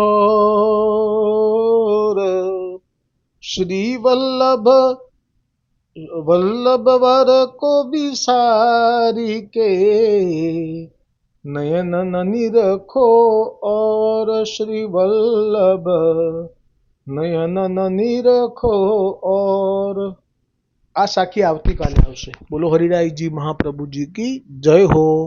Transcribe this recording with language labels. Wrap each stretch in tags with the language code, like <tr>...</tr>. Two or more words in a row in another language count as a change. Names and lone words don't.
<bra>ठोर, श्री वल्लभ वर को विसारी के, नयन निरखो और श्री वल्लभ नयन निरखो और.</bra> <gu>આ સાખી આવતીકાલે આવશે.</gu> <hi>बोलो हरिरायजी महाप्रभुजी की जय हो.</hi>